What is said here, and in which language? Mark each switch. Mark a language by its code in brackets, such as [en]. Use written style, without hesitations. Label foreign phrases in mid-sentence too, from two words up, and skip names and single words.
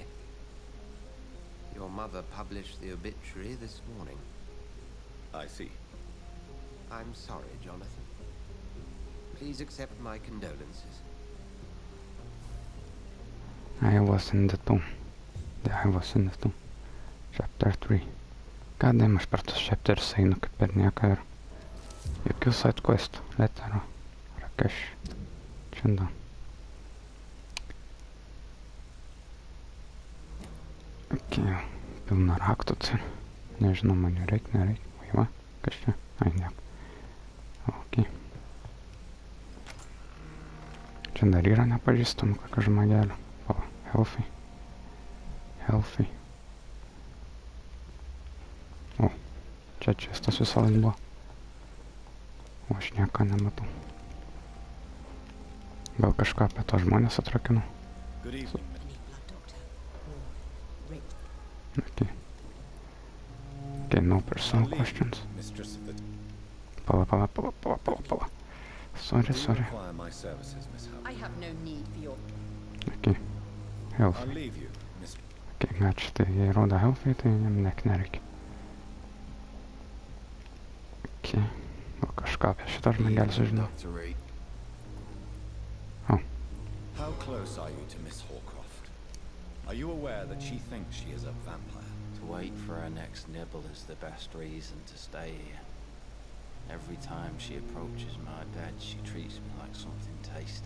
[en] Your mother published the obituary this morning. I see. I'm sorry, Jonathan. Please accept my condolences. I was in the tomb. I was in the tomb. Chapter 3. [lt] Goddaim, aš per tos chapters einu kaip per nieką ir jokių [en] side quest, [lt] letero, Rakesh, šiandien. Ok, pilna raktų čia. Nežinau, man jų nereikia. Va, kas čia? Ai, nieko. Ok. Čia dar yra nepažįstamų kokio žmogelio. O, [en] healthy. Healthy. [lt] O, čia čestas visą laiką buvo. O, aš nieko nematau. Gal kažką apie to žmonės atrakinu? [en] Good evening. Okay. Okay, no personal questions. Mistress of the... [lt] Pala. Sorry. [en] Do you require my services, Miss Howard? I have no need for your... Okay. I'll Healthy. leave you, Miss... [lt] Okay, ačiū, tai jei rodo healthy, tai jam nereikia. Okay. Gal kažką apie šitą žmogelį sužinau. [en] Oh. How close are you to Miss Horcroft? Are you aware that she thinks she is a vampire? To wait for her next nibble is the best reason to stay here. Every time she approaches my bed, she treats me like something tasty.